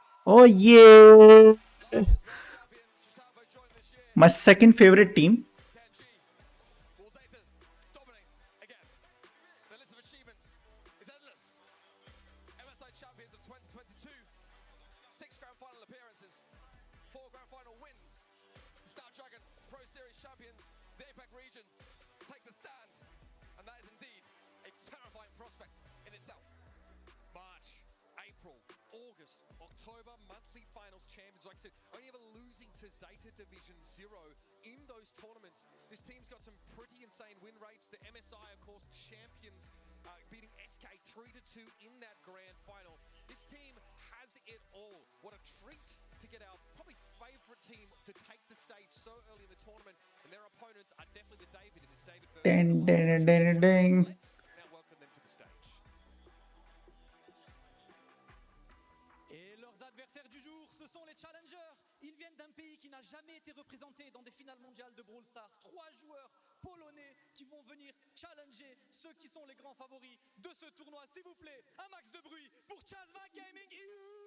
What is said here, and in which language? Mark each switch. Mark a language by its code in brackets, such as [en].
[fr] Un tonnerre d'applaudissements pour Zeta Division 1. [en] Champion Chicago joined this year. My second favorite team. Kenji will Zeta dominate again. The list of achievements is endless. MSI champions of 2022, 6 grand final appearances, 4 grand final wins. Snapdragon Pro Series champions, the APAC region take the stand, and that is indeed a terrifying prospect in itself. March, April, August, October, monthly finals champions. Like I said, only ever losing to Zeta Division 0 in those tournaments. This team's got some pretty insane win rates. The MSI, of course, champions, beating SK 3-2 in that grand final. This team has it all. What a treat to get our probably favorite team to take the stage so early in the tournament. And their opponents are definitely the David in this David versus Ding, ding, ding, ding. Let's now welcome them to the stage. [fr] Et leurs adversaires du jour, ce sont les challengers. Ils viennent d'un pays qui n'a jamais été représenté dans des finales mondiales de Brawl Stars. 3 joueurs polonais qui vont venir challenger ceux qui sont les grands favoris de ce tournoi. S'il vous plaît, un max de bruit pour Chasmac Gaming EU.